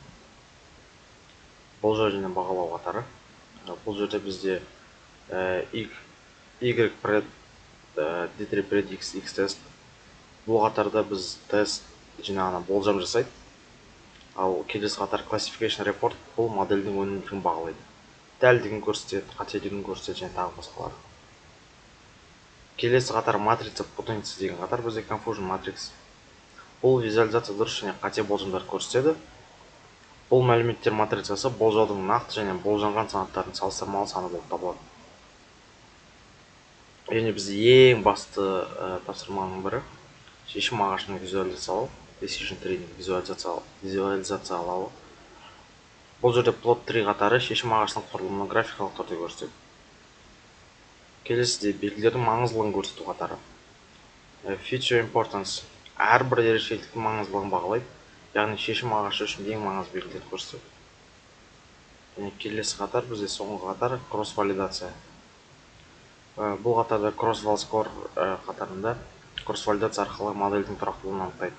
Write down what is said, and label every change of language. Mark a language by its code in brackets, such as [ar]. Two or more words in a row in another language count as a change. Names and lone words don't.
[kk] Болжау және бағалау қатары. Бұл жерде бізде Y-pred, Dtree predix, X-test. Бұл қатарда біз тест жинағына болжам жасайды. Ал келесі қатар [en] classification report [kk] бұл модельдің өнімділігін бағалайды. дәлдігін көрсетеді, қателігін көрсетеді және тағы басқалар. Келесі қатар [ru] матрица путаница [kk] деген қатар бізде [en] confusion matrix. [kk] Бұл визуализация дұрыс және қате болжамдар көрсетеді. Бұл мәліметтер матрицасы болжаудың нақты және болжанған санаттардың салыстырмалы саны болып табылады. Және бізде ең басты тапсырманың бірі шешім ағашының визуализациялау, [en] decision tree'nin [kk] визуализациялауы. Бұл жерде plot tree қатары шешім ағашының құрылымын графикалық түрде көрсетеді. Келесіде белгілердің маңыздылығын көрсету қатары. [en] Feature importance [kk] әрбір ерекшеліктің маңыздылығын бағалайды, яғни шешім ағашы үшін ең маңызды белгілерді көрсетеді. Және келесі қатар бізде соңғы қатар кросс валидация. Бұл қатарда кросс вал-скор қатарында кросс валидация арқылы модельдің тұрақтылығын анықтайды.